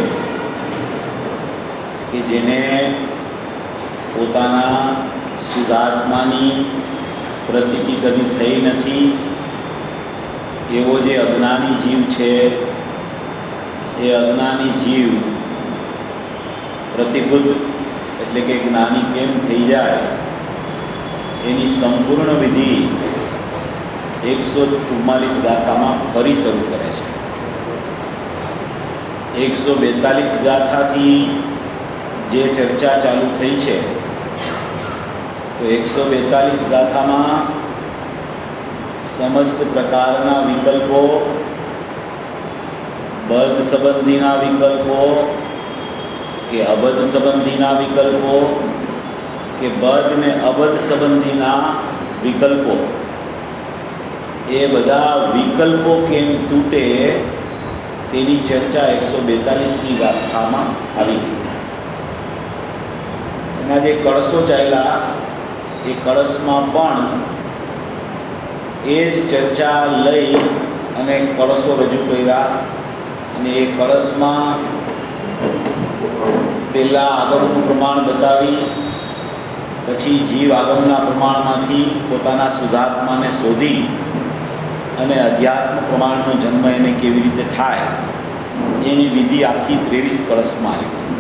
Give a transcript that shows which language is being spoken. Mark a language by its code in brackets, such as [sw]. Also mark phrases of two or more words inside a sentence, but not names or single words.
[gu] કે જેને પોતાના શુદ્ધાત્માની પ્રતીતિ કદી થઈ નથી એવો જે અજ્ઞાની જીવ છે એ અજ્ઞાની જીવ પ્રતિબુદ્ધ એટલે કે જ્ઞાની કેમ થઈ જાય એની સંપૂર્ણ વિધિ 144 ગાથામાં ફરી શરૂ કરે છે 142 ગાથાથી જે ચર્ચા ચાલુ થઈ છે તો 142 ગાથામાં સમસ્ત પ્રકારના વિકલ્પો બદ્ધ સંબંધીના વિકલ્પો કે અબદ્ધ સંબંધીના વિકલ્પો કે બદ્ધ ને અબદ્ધ સંબંધીના વિકલ્પો એ બધા વિકલ્પો કેમ તૂટે તેની ચર્ચા 142મી ગાથામાં આવી ગઈ એના જે કળશો ચાલ્યા એ કળશમાં પણ એ જ ચર્ચા લઈ અને કળશો રજૂ કર્યા અને એ કળશમાં પહેલાં આગમનું પ્રમાણ બતાવી પછી જીવ આગમના પ્રમાણમાંથી પોતાના શુદ્ધાત્માને શોધી અને અધ્યાત્મ પ્રમાણનો જન્મ એને કેવી રીતે થાય એની વિધિ આખી 23 કળશમાં આવી